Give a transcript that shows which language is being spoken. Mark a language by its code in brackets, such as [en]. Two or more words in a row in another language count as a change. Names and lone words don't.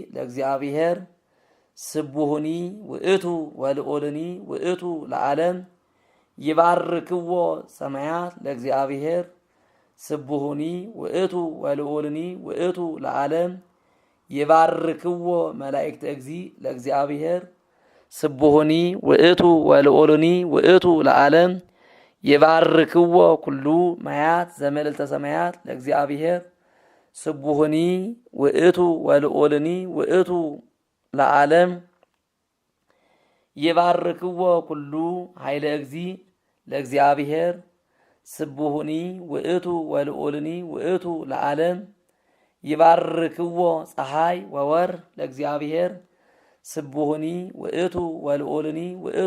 [gez] ለእግዚአብሔር ስቡሑኒ ውእቱ ወልዑልኒ ውእቱ ለዓለም። ይባርክዎ ሰማያት ለእግዚአብሔር ስቡሑኒ ውእቱ ወልዑልኒ ውእቱ ለዓለም። ይባርክዎ መላእክተ እግዚእ ለእግዚአብሔር ስቡሑኒ ውእቱ ወልዑልኒ ውእቱ ለዓለም። ይባርክዎ ኩሉ ማያት ዘመልዕልተ ሰማያት ለእግዚአብሔር ስቡሑኒ ውእቱ ወልዑልኒ ውእቱ ለዓለም። ይባርክዎ ኩሉ ኃይለ እግዚእ ለእግዚአብሔር ስቡሑኒ ውእቱ ወልዑልኒ ውእቱ ለዓለም። ይባርክዎ ፀሐይ ወወር ለእግዚአብሔር ስቡሑኒ ውእቱ ወልዑልኒ ውእቱ